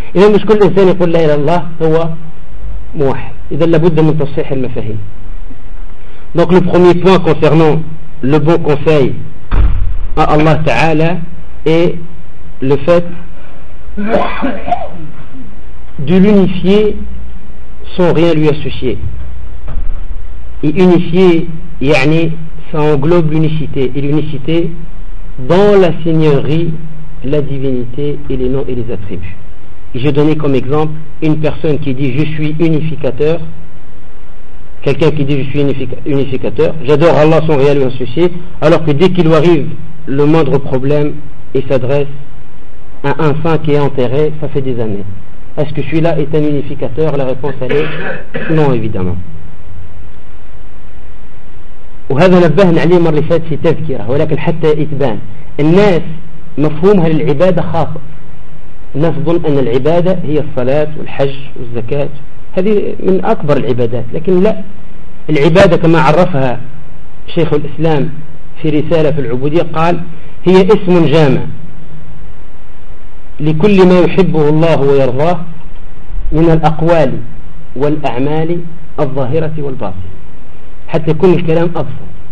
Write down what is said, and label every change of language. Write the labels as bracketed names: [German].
[Arabic] إذا مش كل إنسان يقول لا إله إلا الله هو موحد. إذا لابد من تصحيح المفاهيم. [French] Donc le premier point concernant le bon conseil à Allah Ta'ala est le fait de l'unifier sans rien lui associer. Et unifier, يعني, ça englobe l'unicité. Et l'unicité dans la seigneurie, la divinité et les noms et les attributs. Et j'ai donné comme exemple une personne qui dit je suis unificateur. Quelqu'un qui dit je suis unificateur, j'adore Allah sans rien lui associer, alors que dès qu'il lui arrive le moindre problème, il s'adresse à un saint qui est enterré, ça fait des années. Est-ce que celui-là est un unificateur? La réponse elle est non, évidemment. [Arabic] وهذا نبهنا عليه مرة فات في تذكرة، ولكن حتى يتبان الناس مفهومها للعبادة خاطئ. الناس ظن أن العبادة هي الصلاة والحج والزكاة، هذه من أكبر العبادات، لكن لا، العبادة كما عرفها شيخ الإسلام في رسالة في العبودية قال هي اسم جامع لكل ما يحبه الله ويرضاه من الأقوال والأعمال الظاهرة والباطنة، حتى يكون الكلام أبسط.